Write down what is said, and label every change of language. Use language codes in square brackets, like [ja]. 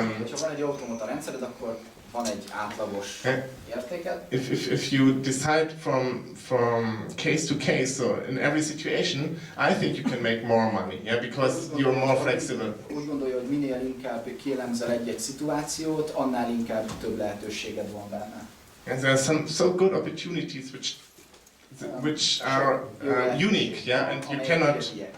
[hu] ha van egy automata rendszered, akkor van egy átlagos értéked. [en] If you decide from case to case, so in every situation, I think you can make more money, yeah, because you're more flexible. [hu] Úgy gondolja, hogy minél inkább kielemzel egy szituációt, annál inkább több lehetőséged van benne. [en] And there are some so good opportunities which are unique, yeah, and you cannot.